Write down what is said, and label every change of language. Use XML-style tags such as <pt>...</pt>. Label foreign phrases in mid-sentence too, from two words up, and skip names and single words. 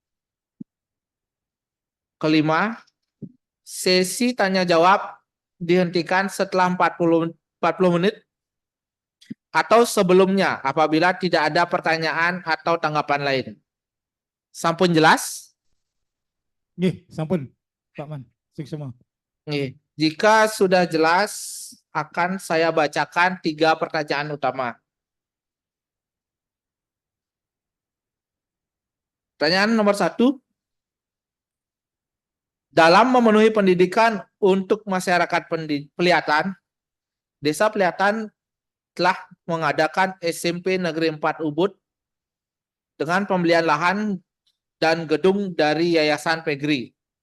<id>Kelima, sesi tanya jawab dihentikan setelah 40 menit atau sebelumnya apabila tidak ada pertanyaan atau tanggapan lain.</id> <ban>Sampun jelas? Nggih, sampun, Pak Man. Sing semua.</ban> <id>Nih, jika sudah jelas, akan saya bacakan 3 pertanyaan utama. Pertanyaan nomor 1. Dalam memenuhi pendidikan untuk masyarakat Pelihatan, Desa Pelihatan telah mengadakan SMP Negeri 4 Ubud dengan pembelian lahan dan gedung dari Yayasan Pegri.</id>